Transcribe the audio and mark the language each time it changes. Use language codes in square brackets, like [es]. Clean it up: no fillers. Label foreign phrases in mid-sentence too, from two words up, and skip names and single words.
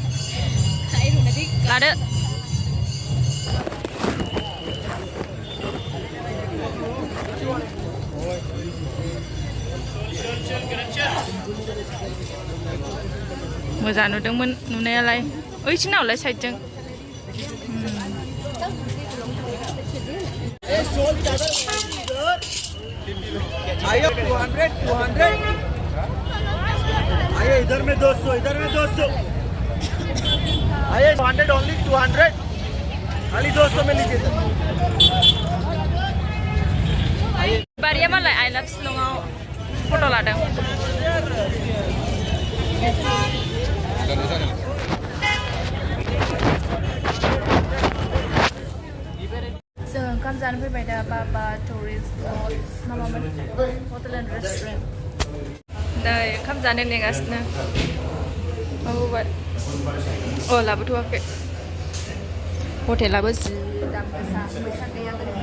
[brx] लादो मोजां नुदोंमोन नुनायालाय ओइसिनावलाय साइडजों [hi] आयो 200 आयो इधर में 200 आयो 100 only 200 खाली 200 में लीजिए [brx] बारिया मालाय आई लाभ शिलंआव फट' लादों जों ओंखाम जानो फैबाय दा बाबा टुरिस्ट माबामोन [en] hotel and restaurant [brx] नै ओंखाम जानो नेगासिनो माबाबाय अ लाबोथ'वाखै हटेलाबो जि दाम गोसा फैसा गैया